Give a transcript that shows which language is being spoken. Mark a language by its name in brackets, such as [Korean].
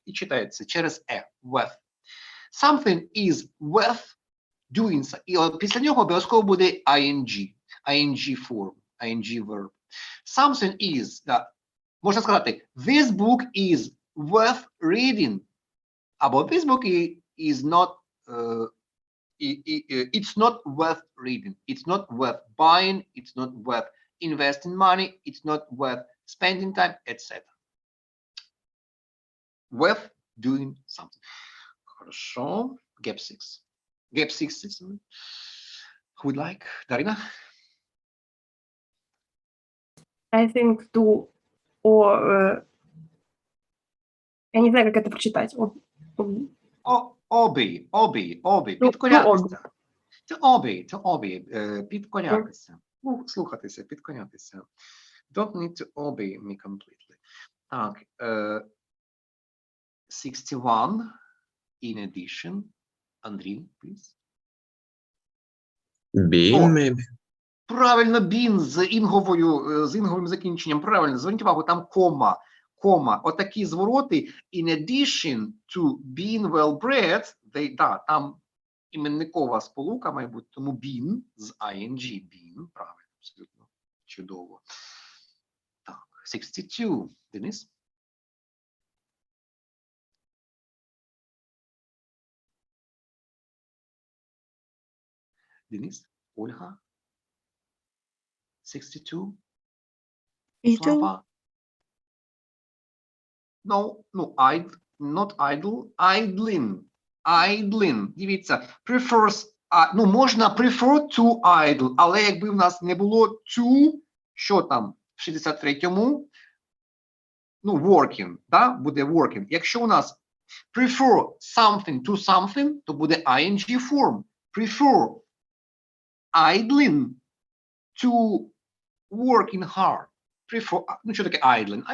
[Ukrainian] І читається через worth. [English] Something is worth doing. [Ukrainian] І після нього обов'язково буде ing form, ing verb. [English] Something is, [Ukrainian] можна сказати, [English] this book is worth reading. Або this book is not, it's not worth reading. It's not worth buying. It's not worth investing money. It's not worth spending time, etc. Worth doing something. Хорошо. Gap 6. Gap 6. Who would like? Darina? I think to, [Russian] я не знаю, как это прочитать. [English] Obey. Підкорятися. To obey. Підкорятися. [Ukrainian] Ну, слухатися, підкорятися. [English] Don't need to obey me completely. [Ukrainian] Так. [English] 61. In addition. Андрій, please. Being, О, maybe. [Ukrainian] Правильно, been з інговим закінченням. Правильно, зверніть увагу, там кома. Отакі звороти. [English] In addition to being well bred, [Ukrainian] там іменникова сполука має бути, тому been з ing, been, правильно, абсолютно чудово. Так, 62, Денис. Денис, Ольга. 62. [English] Idle. Слава. No, not idle, idling. [Ukrainian] Дивіться, prefers, можна [English] prefer to idle, [Ukrainian] але якби в нас не було to, що там в 63-му? [English] Working, да? [Ukrainian] Буде working. Якщо у нас [English] prefer something to something, [Ukrainian] то буде ing form. [English] Prefer idling to working hard. [Ukrainian] Prefer, що таке idling?